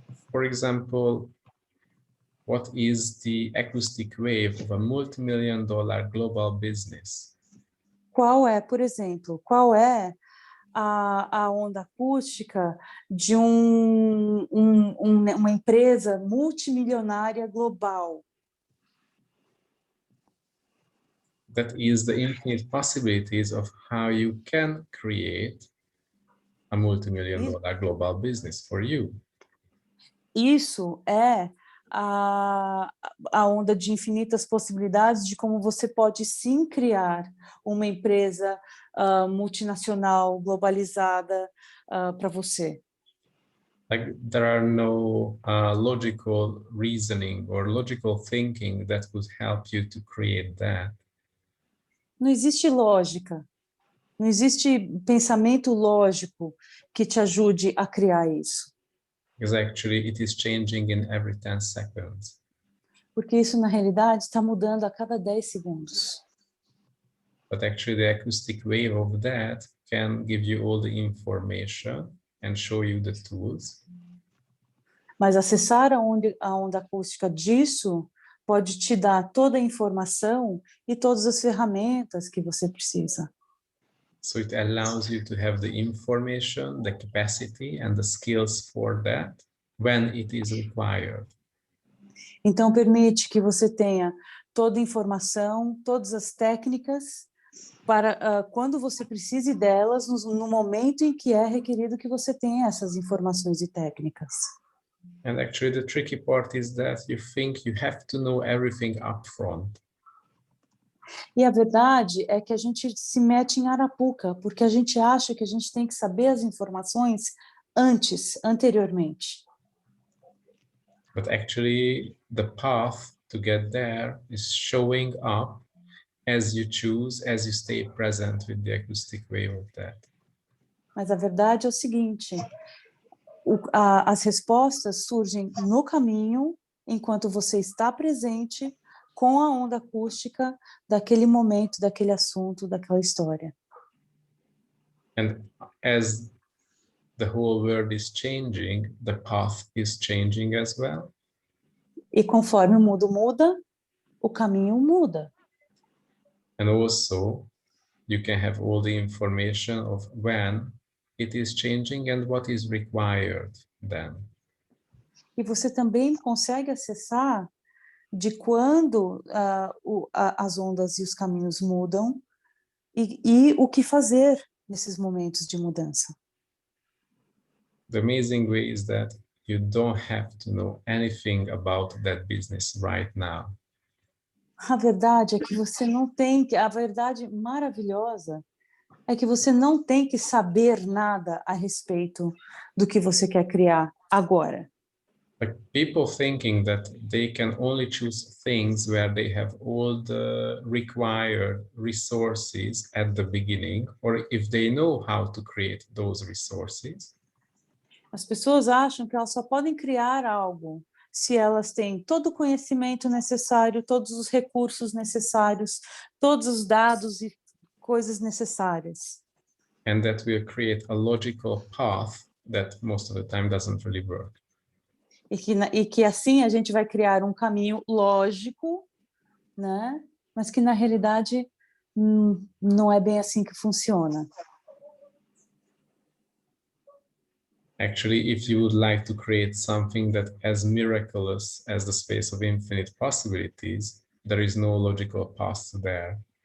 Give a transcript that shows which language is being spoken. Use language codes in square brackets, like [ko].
[en] For example, what is the acoustic wave of a multi-million-dollar global business? [pt] Por exemplo, qual é a onda acústica de uma empresa multimilionária global? [en] That is the infinite possibilities of how you can create a multi-million-dollar global business for you. [pt] Isso é a onda de infinitas possibilidades de como você pode sim criar uma empresa multinacional, globalizada para você. [en] Like there are no logical reasoning or logical thinking that would help you to create that. [pt] Não existe lógica, não existe pensamento lógico que te ajude a criar isso. [en] Because actually it is changing in every 10 seconds. [pt] Porque isso, na realidade, está mudando a cada 10 segundos. [en] But actually the acoustic wave of that can give you all the information and show you the tools. [pt] Mas acessar a onda acústica disso pode te dar toda a informação e todas as ferramentas que você precisa. [en] So it allows you to have the information, the capacity, and the skills for that when it is required. [pt] Então, permite que você tenha toda a informação, todas as técnicas, para quando você precise delas, no momento em que é requerido que você tenha essas informações e técnicas. [en] And actually the tricky part is that you think you have to know everything up front. [pt] E a verdade é que a gente se mete em arapuca, porque a gente acha que a gente tem que saber as informações anteriormente. [en] But actually the path to get there is showing up as you choose, as you stay present with the acoustic wave of that. [pt] Mas a verdade é o seguinte, as respostas surgem no caminho enquanto você está presente com a onda acústica daquele momento, daquele assunto, daquela história. [en] And as the whole world is changing, the path is changing as well. [pt] E conforme o mundo muda, o caminho muda. [en] And also, you can have all the information of when it is changing and what is required then. [pt] E você também consegue acessar de quando as ondas e os caminhos mudam e o que fazer nesses momentos de mudança. [en] The amazing way is that you don't have to know anything about that business right now. [pt] A verdade é que você não tem que, a verdade maravilhosa é que você não tem que saber nada a respeito do que você quer criar agora. [en] Like people thinking that they can only choose things where they have all the required resources at the beginning, or if they know how to create those resources. [pt] As pessoas acham que elas só podem criar algo se elas têm todo o conhecimento necessário, todos os recursos necessários, todos os dados e coisas necessárias. [en] And that will create a logical path that most of the time doesn't really work. [pt] E que assim a gente vai criar um caminho lógico, né? Mas que na realidade não é bem assim que funciona. [en] Actually, if you would like to create something that as miraculous as the space of infinite possibilities, there is no logical path there.